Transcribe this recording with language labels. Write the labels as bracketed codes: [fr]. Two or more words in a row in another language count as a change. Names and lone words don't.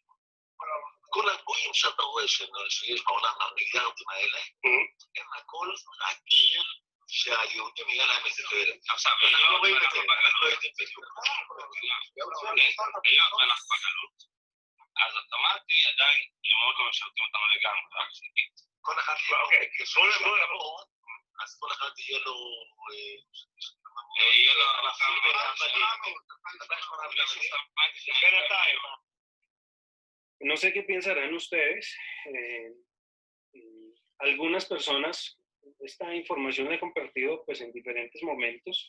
[he] כל הגויים שאתה רואה שיש בעולם המיליארדים האלה, הם הכל רק שהיהודים יהיה להם איזה תועלת. עכשיו, אנחנו לא רואים את זה, אנחנו לא יודעים בדיוק. היום אנחנו בגלות, אז אוטומטי עדיין הם מאוד לא משרתים אותנו לגמרי, רק שתגיד. כל אחד יהיה לו, אז כל אחד יהיה לו... [es] No sé qué pensarán ustedes. Algunas personas, esta información la he compartido pues, en diferentes momentos.